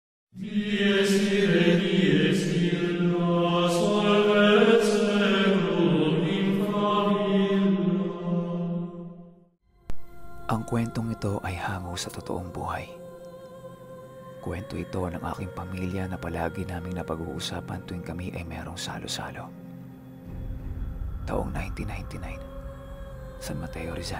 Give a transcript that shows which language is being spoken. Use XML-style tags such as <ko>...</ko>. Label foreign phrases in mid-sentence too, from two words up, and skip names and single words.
<la>Dies ire, dies illa, solvet seclum in favilla.</la> <tl>Ang kwentong ito ay hango sa totoong buhay. Kwento ito ng aking pamilya na palagi naming napag-uusapan tuwing kami ay merong salo-salo. Taong 1999, San Mateo, Rizal.</tl>